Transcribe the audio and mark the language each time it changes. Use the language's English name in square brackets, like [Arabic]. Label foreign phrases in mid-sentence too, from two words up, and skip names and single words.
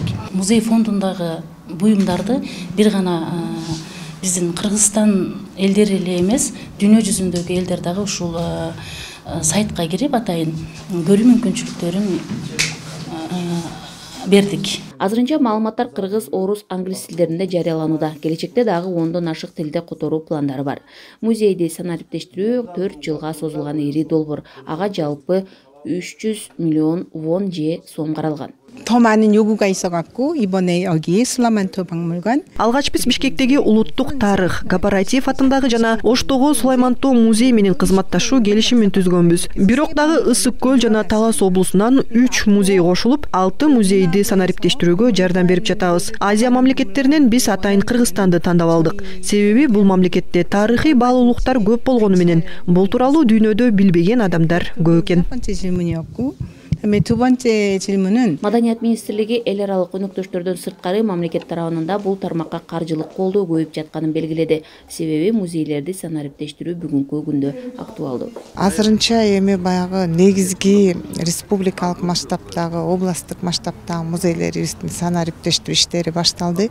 [Kyrgyz] Музей фондундагы буюмдарды бир гана биздин Кыргызстан элдери эле эмес, дүйнө жүзүндөгү элдер дагы ушул сайтка кирип атайын көрүү мүмкүнчүлүктөрүн бердик. Азырынча маалыматтар кыргыз, орус, англис тилдеринде жарыяланууда. Келечекте дагы 10дон ашык тилде которуу пландары бар. Музейди санариптештирүү 4 жылга созулган ири долбоор. Ага жалпы 300 миллион вон же сом каралган. [Korean] 더 많은 요구가 있어갖고 이번에 여기 술라만토 박물관. [Kyrgyz] Алгач биз Бишкектеги улуттук тарых кооператив атындагы жана Оштогу Сулаймантоо музей менен кызматташуу келишимин түзгөнбүз. Бирок дагы Ысык көл жана Талас облусунан 3 музей кошулуп, 6 музейди санариптештирүүгө жардам берип жатабыз. Азия мамлекеттеринен биз атайын Кыргызстанды тандап алдык. Себеби бул мамлекетте тарыхый баалуулуктар көп болгону менен бул тууралуу дүйнөдө билбеген адамдар көп экен. [Korean] 첫 번째 질문이었고. 그다음에 두 번째 질문은 [Kyrgyz] Маданият министрлиги эл аралык өнөктөштөрдөн сырткары мамлекет тарабынан бул тармакка каржылык колдоо көбөйүп жатканын белгиледи. Себеби музейлерди санариптештирүү бүгүнкү күндө актуалдуу. азырынча эми баягы негизги республикалык масштабтагы, областтык масштабтагы музейлерибиздин санариптештирүү иштери башталды.